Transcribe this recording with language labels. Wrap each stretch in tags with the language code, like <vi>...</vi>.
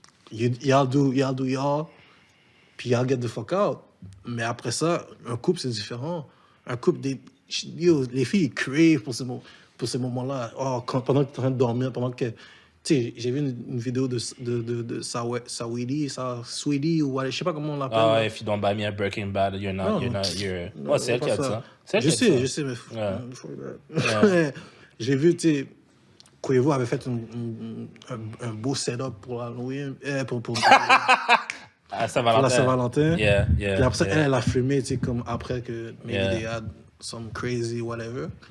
<en>Y'all do y'all. Puis y'all get the fuck out.</en> <fr>Mais après ça, un couple, c'est différent. Un couple, les filles, ils crave pour ces moments-là. Oh, pendant que tu es en train de dormir, pendant que... Tu sais, j'ai vu une vidéo de Sweetie, ou je sais pas comment on l'appelle.</fr> <en>Oh, if you don't buy me a Breaking Bad, you're not...</en> <fr>Non, c'est elle qui a dit ça. Je sais, mais...</fr> <en>Yeah.</en> <fr>J'ai vu, tu sais, Quavo avait fait un beau setup pour Halloween, pour À Saint-Valentin. la Saint-Valentin.</fr> <en>Yeah.</en> <fr>Puis après ça, elle a fumé, tu sais, comme après que</fr> <en>maybe they had some crazy whatever.</en>